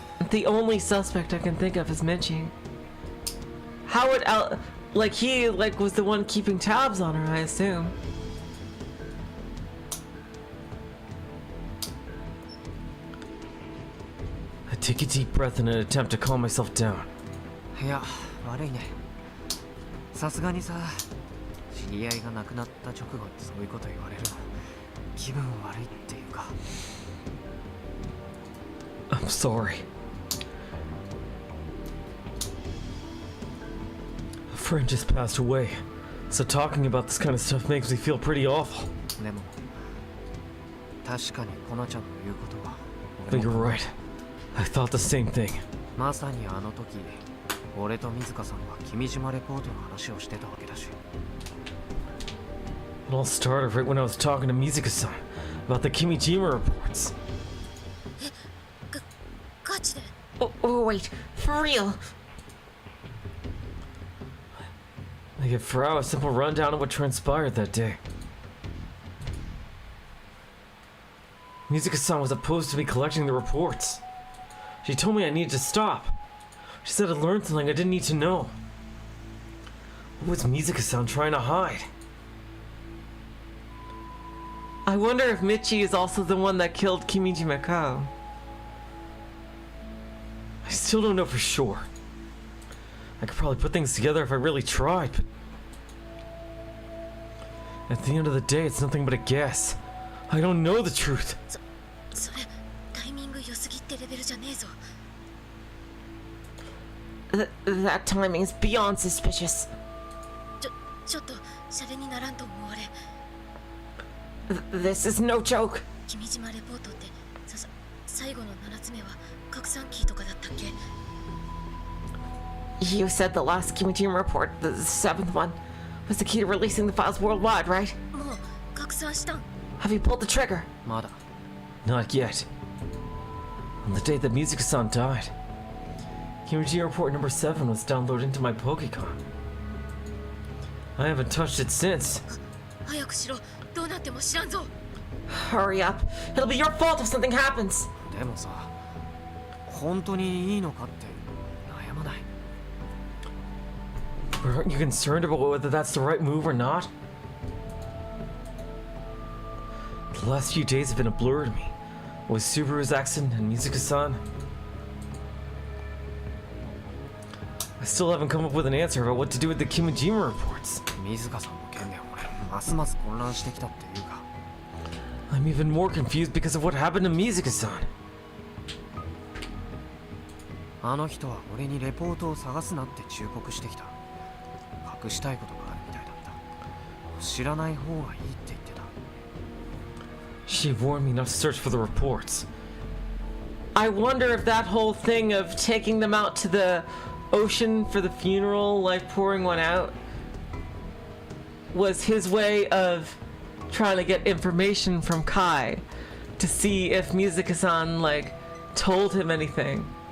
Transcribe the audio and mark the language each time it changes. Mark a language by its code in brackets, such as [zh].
[en] The only suspect I can think of is Michi. How would he was the one keeping tabs on her, I assume. I take a deep breath in an attempt to calm myself down. [ja] いや、悪いね。さすがにさ、知り合いが亡くなった直後にそういうこと言われるの、気分悪いっていうか。 [en] I'm sorry. A friend just passed away, so talking about this kind of stuff makes me feel pretty awful. [ja] でも、確かにコナちゃんの言うことは。 [en] But you're right. I thought the same thing. [ja] まさにあの時、俺と水香さんは君島レポートの話をしてたわけだし。 [en] It all started right when I was talking to Mizuka-san about the Kimijima reports. [ja] ガチで。 [en] Oh, wait, for real? I give Farao a simple rundown of what transpired that day. Mizuka-san was opposed to me collecting the reports. She told me I needed to stop. She said I learned something I didn't need to know. What was Mizuka-san trying to hide? I wonder if Michi is also the one that killed Kimijima Ko. I still don't know for sure. I could probably put things together if I really tried, but at the end of the day, it's nothing but a guess. I don't know the truth. [ja] それタイミング良すぎってレベルじゃねえぞ。 [en] That timing is beyond suspicious. [ja] ちょっとシャレにならんと思われ。 [en] This is no joke. [ja] 君島レポートって最後の7つ目は拡散キーとかだったっけ？ [en] You said the last Kimijima report, the seventh one, was the key to releasing the files worldwide, right? [ja] もう拡散したん？ [en] Have you pulled the trigger? [ja] まだ。 [en] Not yet. On the day that Music-san died, Kimijima report number 7 was downloaded into my Pokecon. I haven't touched it since. [ja] 早くしろ。どうなっても知らんぞ。 [en] Hurry up. It'll be your fault if something happens. [ja] でもさ、本当にいいのかって悩まない。 [en] But aren't you concerned about whether that's the right move or not? The last few days have been a blur to me. With Subaru's accident and Music-san. I still haven't come up with an answer about what to do with the Kimijima reports. [ja] 水香さんの件で俺ますます混乱してきたっていうか。 [en] I'm even more confused because of what happened to Music-san. [ja] あの人は俺にレポートを探すなって忠告してきた。隠したいことがあるみたいだった。知らない方がいいって言ってた。 [en] She warned me not to search for the reports. I wonder if that whole thing of taking them out to the ocean for the funeral, like pouring one out, was his way of trying to get information from Kai to see if Music-san like told him anything.